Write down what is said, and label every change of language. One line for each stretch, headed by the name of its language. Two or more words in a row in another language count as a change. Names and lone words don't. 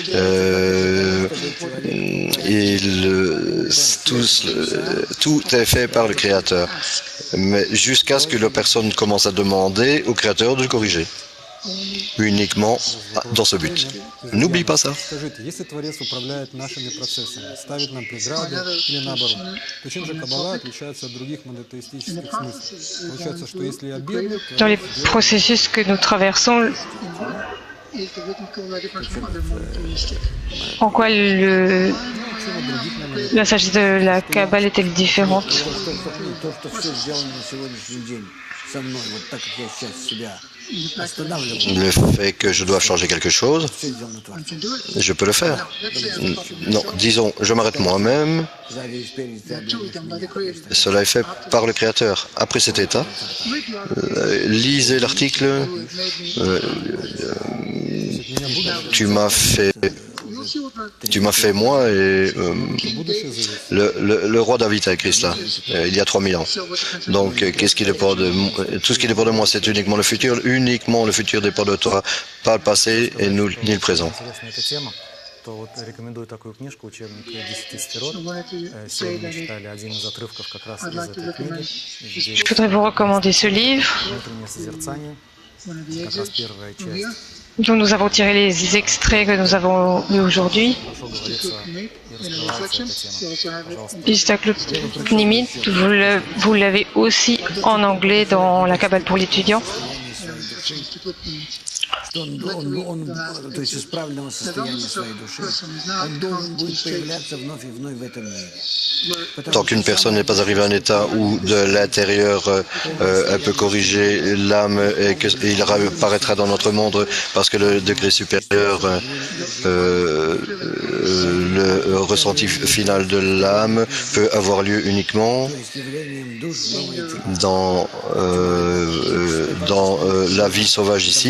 French: Tout est fait par le Créateur. Mais jusqu'à ce que la personne commence à demander au Créateur de le corriger. uniquement dans ce but. N'oublie pas ça.
Russian: Скажите, если Творец управляет нашими процессами, ставит нам преграды или наоборот, то чем же Каббала отличается от других монотеистических смыслов? Получается, что если я бедный, то
French: Dans les processus que nous traversons, en quoi la sagesse de la Kabbale est-elle différente?
Russian: То, что все сделано на сегодняшний день со мной, вот так как я сейчас себя останавливаю,
French: Le fait que je dois changer quelque chose,
Russian: все сделано Творцом.
French: je peux le faire. Non, disons, je m'arrête moi-même.
Russian: Сзади и спереди ты объявляешь.
French: Cela est fait par le Créateur. Après cet état, lisez l'article. Tu m'as fait moi et le roi David a écrit cela il y a 3000 ans. Donc, qu'est-ce qui dépend de tout ce qui dépend de moi, c'est uniquement le futur. Uniquement le futur dépend de toi, pas le passé et ni le présent.
Russian: Интересна эта тема, то вот рекомендую такую книжку, учебник 10 сферот. Сегодня мы читали один из отрывков как раз из этой книги, где
French: Je voudrais vous recommander ce livre
Russian: внутреннее созерцание, как раз первая часть.
French: dont nous avons tiré les extraits que nous avons eus aujourd'hui.
Russian: Хорошо говорится и раскрывается эта тема. Пожалуйста.
French: Istaklut Nimit, vous l'avez aussi en anglais dans la Kabbale pour l'étudiant.
Russian: То есть из правильного состояния своей души, он должен будет появляться вновь и вновь в этом мире.
French: Tant qu'une personne n'est pas arrivée à un état où de l'intérieur elle peut corriger l'âme et qu'il apparaîtra dans notre monde parce que le degré supérieur, le ressenti final de l'âme peut avoir lieu uniquement dans la vie sauvage ici.